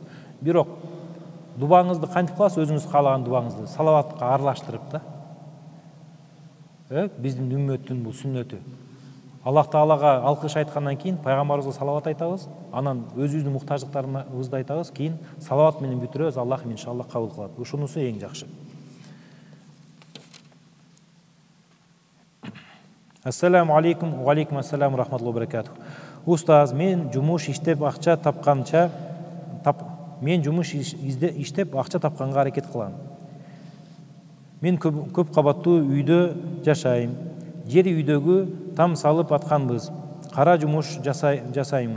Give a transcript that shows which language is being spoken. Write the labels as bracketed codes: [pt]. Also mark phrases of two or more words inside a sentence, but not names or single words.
[ky] Бирок дубаңызды кантип кыласыз? Өзүңүз каалаган дубаңызды салаватка аралаштырып да. Биздин үммөттүн бул сүннөтү. Аллах Таалага алкыш айткандан кийин пайгамбарыбызга салават айтабыз, анан өзүбүздүн муктаждыктарыбызды айтабыз, кийин салават менен бүтүрөбүз. Аллах иншалла кабыл кылат. Ушунусу эң жакшы. [ar] السلام عليكم، وعليكم السلام، رحمة الله وبركاته. [ky] Устаз, мен жумуш иштеп акча тапканга аракет кылам. Мен көп кабаттуу үйдө жашайм. Жер үйдөгү там салып атканбыз. Кара жумуш жасаймын.